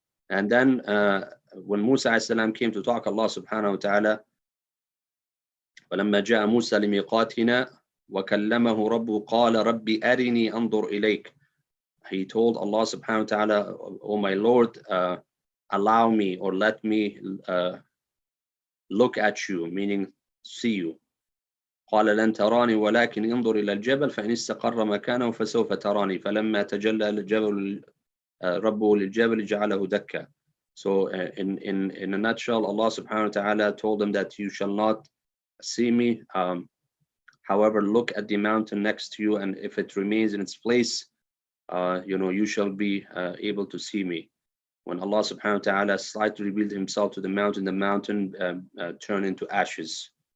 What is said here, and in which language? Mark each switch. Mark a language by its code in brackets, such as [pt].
[en] And then when Musa alayhi salam came to talk, Allah subhanahu wa ta'ala, [ar] فَلَمَّا جَاءَ مُوسَى لِمِيقَاتِنَا وَكَلَّمَهُ رَبُّهُ قَالَ رَبِّ أَرِنِي أَنْظُرْ إِلَيْكَ. [en] He told Allah subhanahu wa ta'ala, oh my Lord, allow me or let me look at you, meaning see you. [ar] قال لن تراني ولكن انظر إلى الجبل فإن استقر مكانه فسوف تراني فلما تجلى الجبل ربه للجبل جعله دكا. [en] So in a nutshell, Allah subhanahu wa ta'ala told him that you shall not see me. However, look at the mountain next to you, and if it remains in its place, you shall be able to see me. When Allah subhanahu wa ta'ala slightly revealed himself to the mountain turned into ashes.